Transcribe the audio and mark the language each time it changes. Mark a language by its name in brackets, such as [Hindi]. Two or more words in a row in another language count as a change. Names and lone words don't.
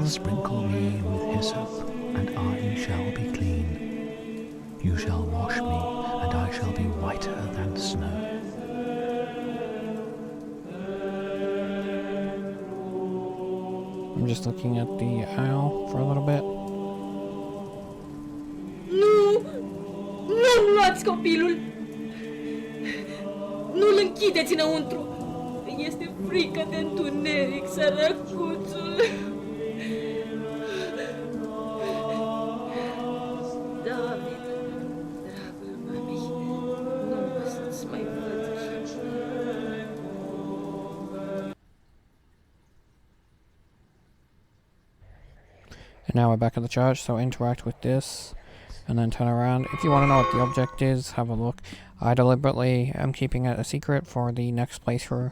[English] Sprinkle me with hyssop, and I shall be clean. You shall wash me, and I shall be whiter than snow. I'm just looking at the owl for a little bit. [Romanian] Nu! Nu luați copilul! Nu-l închideți înăuntru! Este frică de întuneric, sărăcuțul! David, dragul mamei, nu o să-ți mai văd chipul. [English] And now we're back at the church, so interact with this, and then turn around. If you want to know what the object is, have a look. I deliberately am keeping it a secret for the next playthrough.